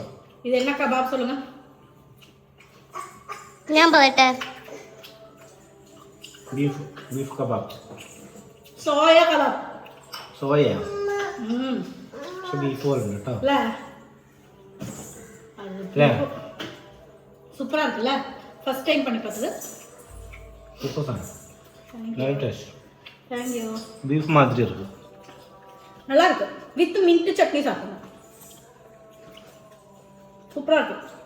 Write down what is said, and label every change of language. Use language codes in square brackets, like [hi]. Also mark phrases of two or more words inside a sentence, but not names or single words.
[ta] இது என்ன கபாப் சொல்லுங்க? [ml] ഞാൻ പറയട്ടെ, [en] beef kebab. soya kebab. [ml] സോയ പക്ഷെ ബീഫ് പോലെ ഉണ്ട് കേട്ടോ. [ta] சூப்பராக இருக்குல்ல? [en] first time [ta] பண்ணி பார்த்தது. [en] super song. [ta] நல்ல டேஸ்ட். தேங்க்யூ. பீஃப் மாதிரி இருக்கு, நல்லா இருக்கு. [en] with mint chutney [ta] சாப்பிடுங்க, சூப்பராக இருக்கு.